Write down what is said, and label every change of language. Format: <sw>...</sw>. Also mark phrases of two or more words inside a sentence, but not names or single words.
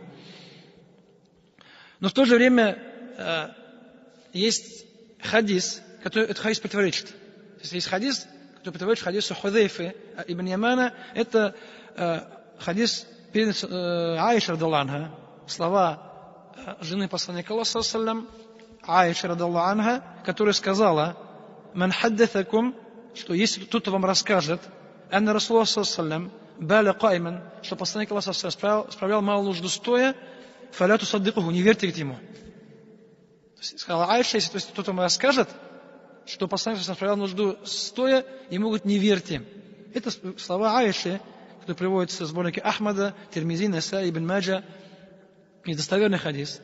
<ru>Но в то же время есть хадис, который этот хадис противоречит. То есть есть хадис, который противоречит хадису Худейфы ибн Ямана. Это хадис перед Аиша</ru> <ar>رضي الله عنها,</ar> <ru>слова жены посланника Аллаха</ru> <ar>صلى الله عليه وسلم,</ar> <ru>Аиша</ru> <ar>رضي الله عنها,</ar> <ru>которая сказала:</ru> <ar>«من حدثكم»,</ar> <ru>что если кто-то вам расскажет,</ru> <ar>«أن رسول الله صلى الله عليه وسلم بال قائما»,</ar> <ru>что посланник Аллаха</ru> <ar>صلى الله عليه وسلم</ar> <ru>справлял малую нужду стоя,</ru> <ar>«فلا تصدقوه»,</ar> <ru>не верьте ему. То есть, сказала Аиша, если кто-то вам расскажет, что посланник справлял нужду стоя, ему говорят, не верьте. Это слова Аиши, которые приводятся в сборнике Ахмада, Тирмизи, Насаи, Ибн Маджа, недостоверный хадис.</ru>